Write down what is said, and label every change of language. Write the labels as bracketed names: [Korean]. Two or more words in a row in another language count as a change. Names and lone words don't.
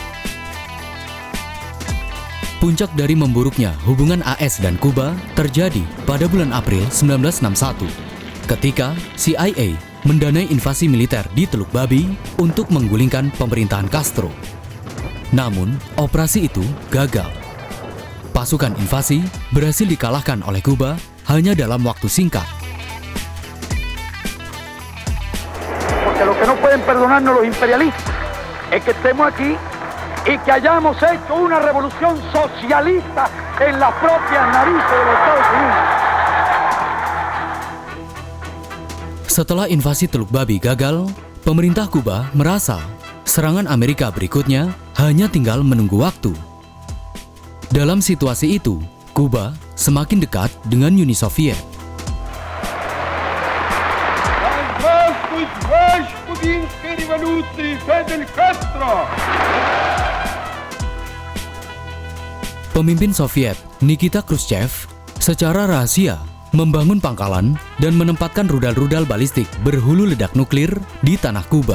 [Indonesian] Puncak dari memburuknya hubungan AS dan Kuba terjadi pada bulan April 1961, ketika CIA mendanai invasi militer di Teluk Babi untuk menggulingkan pemerintahan Castro. Namun, operasi itu gagal. Pasukan invasi berhasil dikalahkan oleh Kuba hanya dalam waktu singkat. [Spanish] Porque lo que no pueden perdonarnos los imperialistas es que estemos aquí y que hayamos hecho una revolución socialista en las propias narices de los Estados Unidos. [Indonesian] Setelah invasi Teluk Babi gagal, pemerintah Kuba merasa serangan Amerika berikutnya hanya tinggal menunggu waktu. Dalam situasi itu, Kuba semakin dekat dengan Uni Soviet. Pemimpin Soviet Nikita Khrushchev secara rahasia membangun pangkalan dan menempatkan rudal-rudal balistik berhulu ledak nuklir di tanah Kuba.